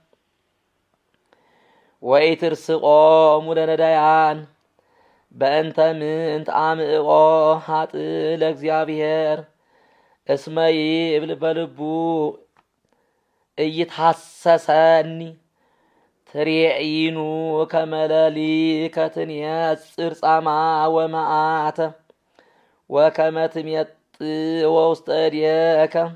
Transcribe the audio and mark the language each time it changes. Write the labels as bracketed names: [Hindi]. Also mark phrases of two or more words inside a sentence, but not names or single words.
[Geez] ወኢትርስቆሙ ለነዳያን በእንተ ምንት አምዕቆ ኃጥእ ለእግዚአብሔር እስመ ይብል በልቡ ኢይትሐሰሰኒ ትሬዒኑ ከመ ሌሊከ ትንየጽር ጻማ ወመዓተ ወከመ ትሜጥዎ ውስተ እዴከ